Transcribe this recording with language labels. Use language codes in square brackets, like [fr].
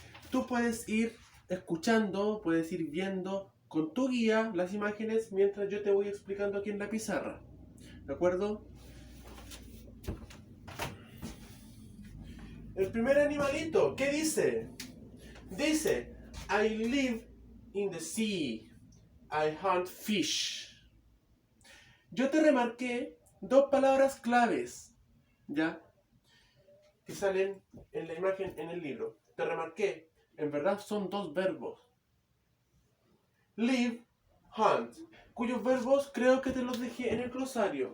[es] Tú puedes ir escuchando, puedes ir viendo con tu guía las imágenes mientras yo te voy explicando aquí en la pizarra, ¿de acuerdo? El primer animalito, ¿qué dice? Dice, [en] I live in the sea, I hunt fish. [es] Yo te remarqué dos palabras claves, ¿ya? Que salen en la imagen en el libro. Te remarqué, en verdad son dos verbos. Live, hunt, cuyos verbos creo que te los dejé en el glosario.